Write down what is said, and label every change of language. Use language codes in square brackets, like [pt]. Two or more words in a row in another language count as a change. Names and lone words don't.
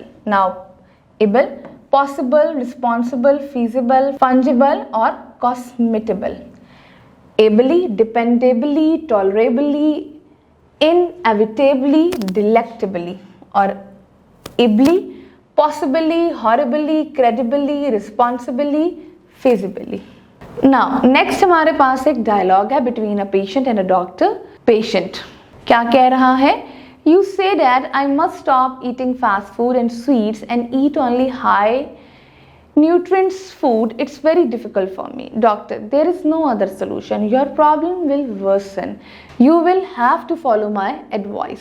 [en] now able, possible, responsible, feasible, fungible और compatible. ably, dependably, tolerably, inevitably, delectably. और ibly, possibly, horribly, credibly, responsibly, feasibly. [hi] नाउ नेक्स्ट हमारे पास एक डायलॉग है [en] between a patient and a doctor. [hi] पेशेंट क्या कह रहा है? [en] You say that I must stop eating fast food and sweets and eat only high nutrients food. It's very difficult for me. Doctor, there is no other solution. Your problem will worsen. You will have to follow my advice.